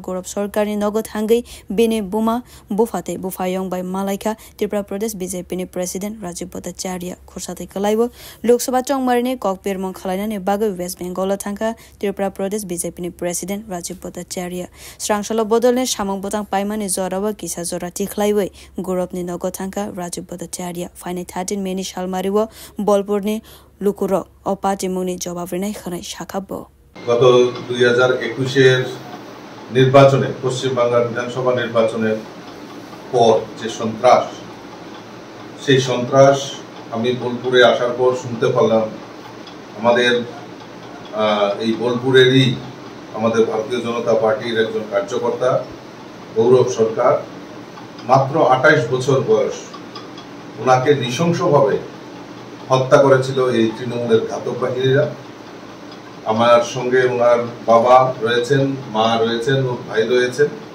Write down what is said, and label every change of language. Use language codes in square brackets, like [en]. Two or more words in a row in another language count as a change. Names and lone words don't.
[trp] गौरव सरकारनि नगद हांगै बिनि बुमा बुफाते बुफायं बाय मालायखा त्रिपुरा प्रदेश बीजेपीनि प्रेसिडेंट राजीव भट्टाचार्य खुरसाते कलाइबो लोकसभा चंगबारनि ककपेरमं खालायनानै बागै वेस्ट बेंगल थांखा त्रिपुरा प्रदेश बीजेपीनि प्रेसिडेंट राजीव भट्टाचार्य स्रांसलो बदलनि सामं बोतां पाइमानि जरावा किसा जरा तिखलाइबै गौरवनि नगद थांखा राजीव भट्टाचार्य फाइने 13 मेनि सालमारिव बलपुरनि लुकुरक अपातिमुनि जवाब रिनाय खनाय शाखाबो [bn] গত 2021 এর নির্বাচনে পশ্চিম বাংলার বিধানসভা নির্বাচনের পর যে সন্ত্রাস সেই সন্ত্রাস আমি বোলপুরে আসার পর শুনতে পেলাম আমাদের এই বোলপুরেরই আমাদের ভারতীয় জনতা পার্টির একজন কার্যকর্তা গৌরব সরকার মাত্র 28 বছর বয়স ওনাকে নৃশংসভাবে হত্যা করেছিল এই তৃণমূলের ঘাতক বাহিনীরা আমার সঙ্গে ওনার বাবা রয়েছেন মা রয়েছেন ওর ভাই রয়েছেন